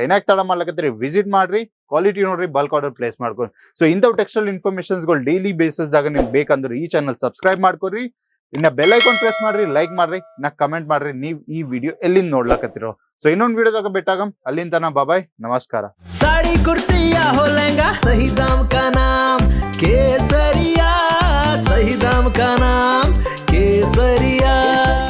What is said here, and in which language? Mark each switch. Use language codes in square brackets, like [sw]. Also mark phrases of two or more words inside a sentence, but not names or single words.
[kn] ಏನಾಗ ತಡ ಮಾಡ್ಲಕತ್ರಿ, ವಿಸಿಟ್ ಮಾಡ್ರಿ, ಕ್ವಾಲಿಟಿ ನೋಡ್ರಿ, [en] bulk order place [kn] ಮಾಡ್ಕೊರಿ. ಸೊ ಇಂಥವ್ [en] textile informations [kn] ಗಳು [en] daily basis [kn] ದಾಗ ನಿಮ್ಗೆ ಬೇಕಂದ್ರೆ ಈ [en] channel subscribe [kn] ಮಾಡ್ಕೊರಿ. ಇನ್ನ [en] bell icon press [kn] ಮಾಡ್ರಿ, ಲೈಕ್ ಮಾಡ್ರಿ, ಕಮೆಂಟ್ ಮಾಡ್ರಿ ನೀವ್ ಈ ವಿಡಿಯೋ ಎಲ್ಲಿಂದ ನೋಡ್ಲಕತ್ತಿರೋ. ಸೊ ಇನ್ನೊಂದು ವಿಡಿಯೋದಾಗ ಭೇಟಾಗಮ್, ಅಲ್ಲಿಂದ ಬಾಯ್, ನಮಸ್ಕಾರ. [hi] साड़ी कुर्ती या हो लहंगा, सही दाम का नाम केसरिया, सही दाम का नाम केसरिया.